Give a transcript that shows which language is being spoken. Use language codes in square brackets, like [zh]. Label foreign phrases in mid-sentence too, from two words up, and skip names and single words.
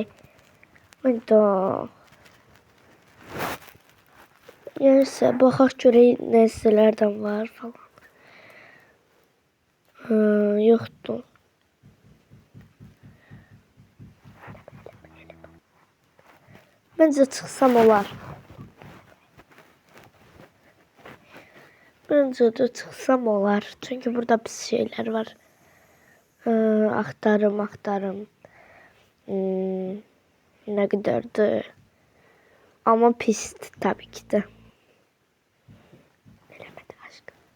[az] Neyse, baxaq görək nəsələrdən var falan. Yoxdur. Bence çıxsam olar. [tr] Çünkü burada pis şeyler var. Aktarım. Ne kadardı. Ama pisti tabii ki de. Bilemedim aşkım.